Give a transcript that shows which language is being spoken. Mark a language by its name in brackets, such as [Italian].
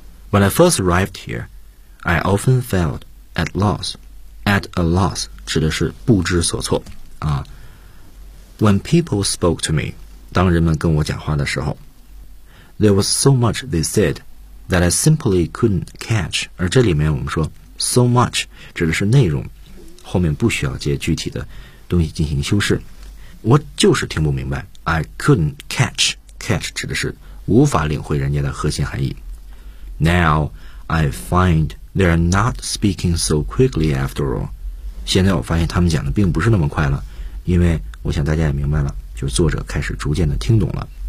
[English] When I first arrived here, I often felt at loss. [Chinese] At a loss 指的是不知所措，啊。 [English] When people spoke to me, [Chinese] 当人们跟我讲话的时候 [English] there was so much they said that I simply couldn't catch. [Chinese] 而这里面我们说 so much 指的是内容，后面不需要接具体的东西进行修饰。我就是听不明白 [English] I couldn't catch. [Chinese] Catch 指的是无法领会人家的核心含义。 [English] Now, I find they're not speaking so quickly after all. [Chinese] 现在我发现他们讲的并不是那么快了，因为我想大家也明白了，就是作者开始逐渐的听懂了。